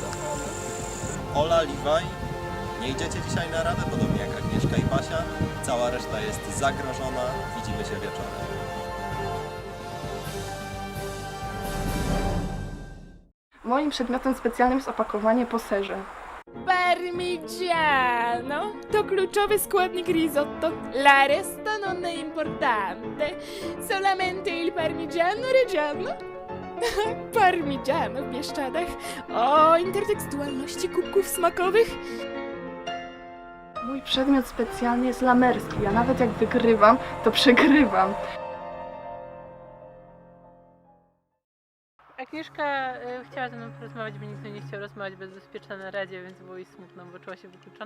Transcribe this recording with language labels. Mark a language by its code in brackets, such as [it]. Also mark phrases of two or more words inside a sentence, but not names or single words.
[pl] Ola, Liwaj, nie idziecie dzisiaj na radę, podobnie jak Agnieszka i Basia. Cała reszta jest zagrożona. Widzimy się wieczorem. Moim przedmiotem specjalnym jest opakowanie po serze. Parmigiano to kluczowy składnik risotto. [it] La resta non è importante. Solamente il parmigiano reggiano. [pl] Parmigiano w Bieszczadach. O intertekstualności kubków smakowych. Mój przedmiot specjalny jest lamerski. Ja nawet jak wygrywam, to przegrywam. Agnieszka chciała ze mną porozmawiać, bo nikt nie chciał rozmawiać bezpieczna na radzie, więc było jej smutno, bo czuła się wykluczona.